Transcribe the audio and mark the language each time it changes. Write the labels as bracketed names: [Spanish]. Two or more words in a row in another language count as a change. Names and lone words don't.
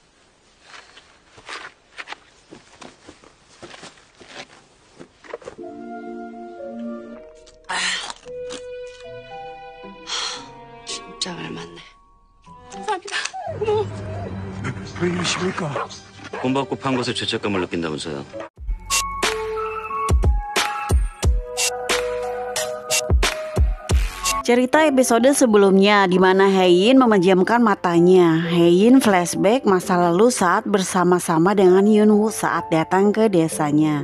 [Korean] 진짜 말 맞네. 감사합니다. 고마워. 왜 이러십니까? 돈 받고 판 것에 죄책감을 느낀다면서요. [Indonesian] Cerita episode sebelumnya di mana Haein memejamkan matanya. Haein flashback masa lalu saat bersama-sama dengan Yunwoo saat datang ke desanya.